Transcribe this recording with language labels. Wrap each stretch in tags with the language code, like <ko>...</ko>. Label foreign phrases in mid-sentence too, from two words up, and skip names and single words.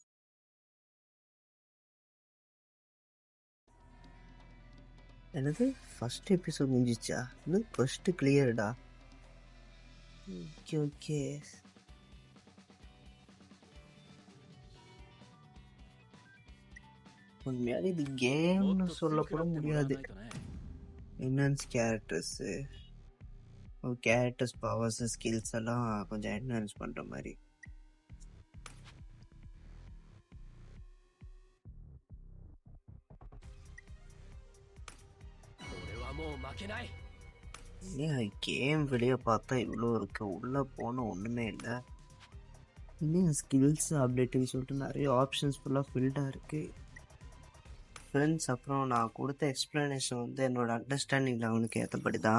<ta>என்னது</ta> <en>first episode</en> <ta>முடிஞ்சிச்சா? இன்னும் ஃபர்ஸ்ட்டு கிளியர்டா. ஓகே ஓகே. உண்மையாலே இது</ta> <ja>も</ja> <ta>கேம்னு</ta> <ja>っと強</ja> <ta>சொல்ல</ta> <ja>く</ja> <ta>கூட</ta> <ja>なってもらわ</ja> <ta>முடியாது.</ta> <ja>ないとね</ja> <en>enhance characters, characters powers skills</en> <ta>எல்லாம் கொஞ்சம் என்ஹான்ஸ் பண்ணுற மாதிரி.</ta> <ja>俺はもう負けない</ja> <ta>ஏன் கேம் வெளியே பார்த்தா இவ்வளோ இருக்கு, உள்ளே போனால் ஒன்றுமே இல்லை. இன்னும் ஸ்கில்ஸ் அப்டேட்டுன்னு சொல்லிட்டு நிறைய ஆப்ஷன்ஸ் ஃபுல்லாக ஃபில்டாக இருக்குது. ஃப்ரெண்ட்ஸ், அப்புறம் நான் கொடுத்த எக்ஸ்ப்ளனேஷன் வந்து என்னோட அண்டர்ஸ்டாண்டிங்கில் அவனுக்கு ஏற்றபடி தான்.</ta>